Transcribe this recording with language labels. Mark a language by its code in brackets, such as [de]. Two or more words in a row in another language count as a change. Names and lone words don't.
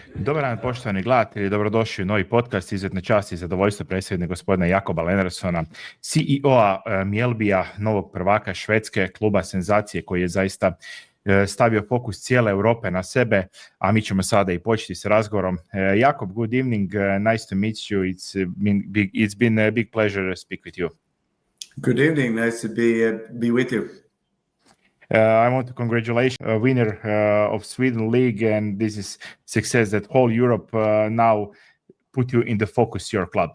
[hr] Dobar dan, poštovani gledatelji, dobrodošli u novi podcast. Izuzetna čast i zadovoljstvo predsjednika gospodina Jacoba Lennartssona, CEO-a Mjällbya, novog prvaka Švedske, kluba senzacije koji je zaista stavio fokus cijele Europe na sebe, a mi ćemo sada i početi s razgovorom. [en] Jacob, good evening, nice to meet you. It's been a big pleasure to speak with you. Good evening, nice to be with you. I want to congratulate winner of Sweden League, and this is success that whole Europe now put you in the focus, your club.